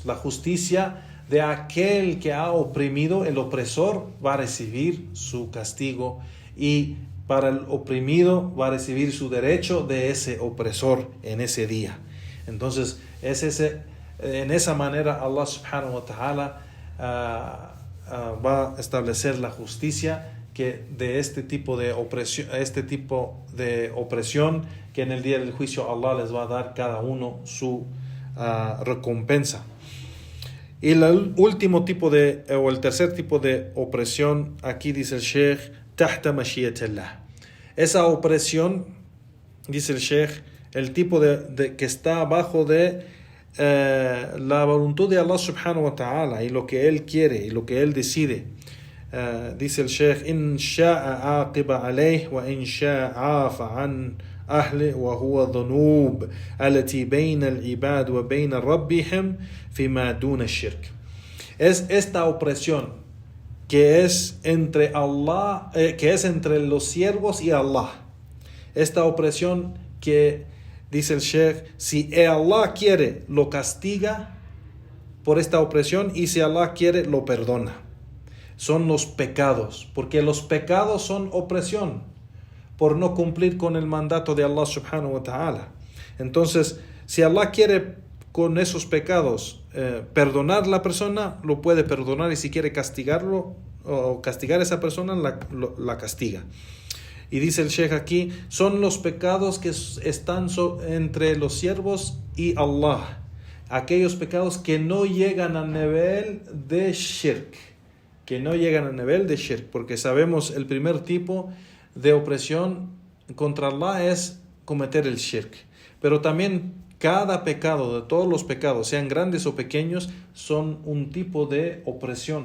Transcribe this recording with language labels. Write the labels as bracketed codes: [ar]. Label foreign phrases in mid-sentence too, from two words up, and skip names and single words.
[es] La justicia de aquel que ha oprimido, el opresor va a recibir su castigo, y para el oprimido va a recibir su derecho de ese opresor en ese día. Entonces, en esa manera Allah [ar] سبحانه وتعالى [es] va a establecer la justicia que de este tipo de opresión, que en el día del juicio Allah les va a dar cada uno su recompensa. Y el último tipo o el tercer tipo de opresión, aquí dice el Sheikh: [ar] تحت مشيئة الله. [es] Esa opresión, dice el Sheikh, el tipo de que está abajo de la voluntad de Allah [ar] سبحانه وتعالى, [es] y lo que Él quiere y lo que Él decide. Dice el Sheikh: [ar] إن شاء عاقب عليه وإن شاء عفا عن أهله وهو ذنوب التي بين العباد وبين ربهم فيما دون شرك. [es] Es esta opresión que es entre Allah, que es entre los siervos y Allah. Esta opresión que, dice el Sheikh, si Allah quiere, lo castiga por esta opresión, y si Allah quiere, lo perdona. Son los pecados, porque los pecados son opresión por no cumplir con el mandato de Allah [ar] سبحانه وتعالى. [es] Entonces, si Allah quiere con esos pecados perdonar a la persona, lo puede perdonar, y si quiere castigarlo o castigar a esa persona, la castiga. Y dice el Sheikh aquí, son los pecados que están entre los siervos y Allah, aquellos pecados que no llegan al nivel de shirk, porque sabemos el primer tipo de opresión contra Allah es cometer el shirk, pero también cada pecado, de todos los pecados, sean grandes o pequeños, son un tipo de opresión.